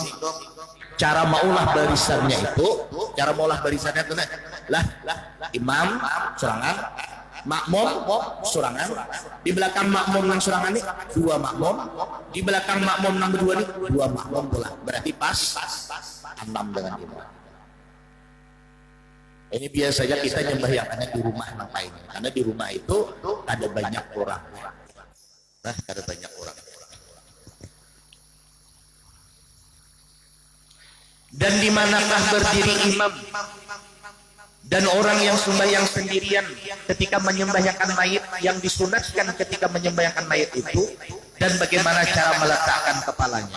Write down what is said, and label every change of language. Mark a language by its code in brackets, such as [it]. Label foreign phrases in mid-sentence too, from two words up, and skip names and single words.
[bjn] Cara maulah barisannya itu, lah imam sorangan, makmum sorangan, di belakang makmum nang sorangan ini 2 makmum, di belakang makmum nang berdua ini 2 makmum pula. [id] Berarti pas 6 dengan imam. Ini biasanya kita nyembahyangannya di rumah ngapain? Karena di rumah itu ada banyak orang. Nah, ada banyak orang. Dan di manakah berdiri imam dan orang yang sembahyang sendirian ketika menyembahyangkan mayit, yang disunatkan ketika menyembahyangkan mayit itu, dan bagaimana cara meletakkan kepalanya.